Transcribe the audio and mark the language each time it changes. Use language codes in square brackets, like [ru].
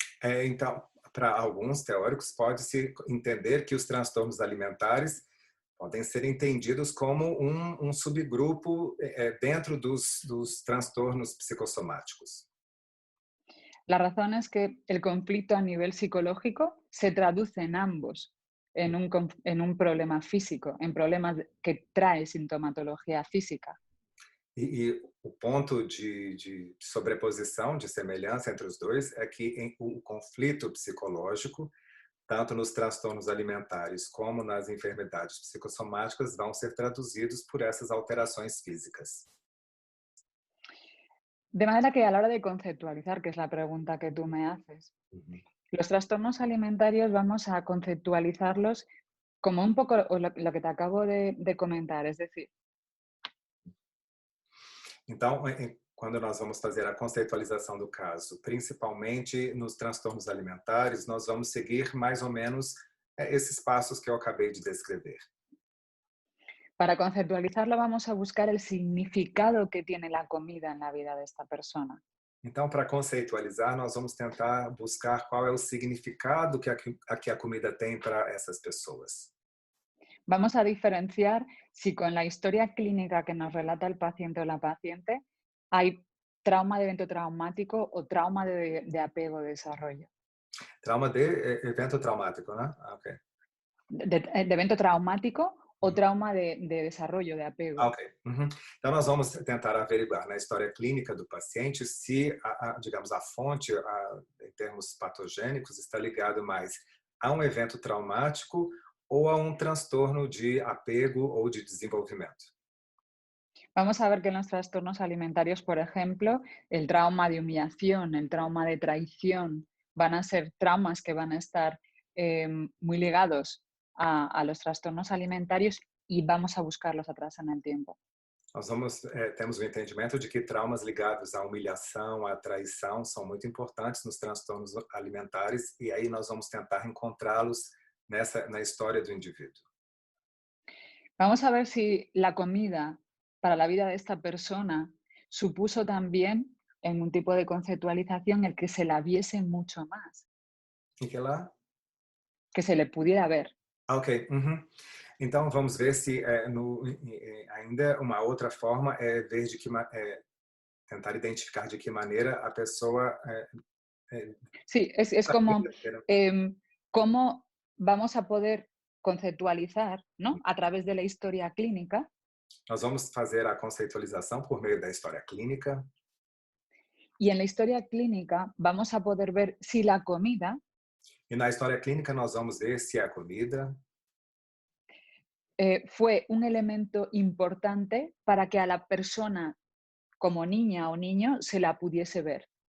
[pt] Então, para alguns teóricos, pode-se entender que os transtornos alimentares podem ser entendidos como um subgrupo dentro dos transtornos psicossomáticos. [es] La razón es que el conflicto a nivel psicológico se traduce en ambos, en un problema físico, en problemas que trae sintomatología física. [pt] E o ponto de sobreposição, de semelhança entre os dois, é que o conflito psicológico, tanto nos transtornos alimentares como nas enfermidades psicossomáticas, vão ser traduzidos por essas alterações físicas. [es] De manera que a la hora de conceptualizar, que es la pregunta que tú me haces, los trastornos alimentarios vamos a conceptualizarlos como un poco lo que te acabo de comentar, es decir. [pt] Então, quando nós vamos fazer a conceitualização do caso, principalmente nos transtornos alimentares, nós vamos seguir mais ou menos esses passos que eu acabei de descrever. [es] Para conceptualizarlo vamos a buscar el significado que tiene la comida en la vida de esta persona. [pt] Então, para conceitualizar, nós vamos tentar buscar qual é o significado que a comida tem para essas pessoas. [es] Vamos a diferenciar si con la historia clínica que nos relata el paciente o la paciente hay trauma de evento traumático o trauma de apego de desarrollo. [pt] Trauma de evento traumático, né? Ok. [es] De evento traumático o trauma de desarrollo, de apego. Ok. [pt] Então, nós vamos tentar averiguar na história clínica do paciente se, digamos, a fonte, em termos patogênicos, está ligado mais a um evento traumático ou a um transtorno de apego ou de desenvolvimento. [es] Vamos a ver que en los trastornos alimentarios, por ejemplo, el trauma de humillación, el trauma de traición, van a ser traumas que van a estar muy ligados a los trastornos alimentarios y vamos a buscarlos atrás en el tiempo. [pt] Temos o entendimento de que traumas ligados à humilhação, à traição, são muito importantes nos transtornos alimentares e aí nós vamos tentar encontrá-los na história do indivíduo. [es] Vamos a ver si la comida para la vida de esta persona supuso también en un tipo de conceptualización el que se la viese mucho más, [pt] E que lá? [es] que se le pudiera ver. Ok. [pt] Então vamos ver se ainda uma outra forma é ver tentar identificar de que maneira a pessoa [es] Sí, es como cómo vamos a poder conceptualizar, ¿no? A través de la historia clínica. [pt] Nós vamos fazer a conceitualização por meio da história clínica. [es] Y en la historia clínica vamos a poder ver si la comida [pt] E na história clínica nós vamos ver se a comida [es] fue un elemento importante para que a la persona como niña o niño se la pudiese ver.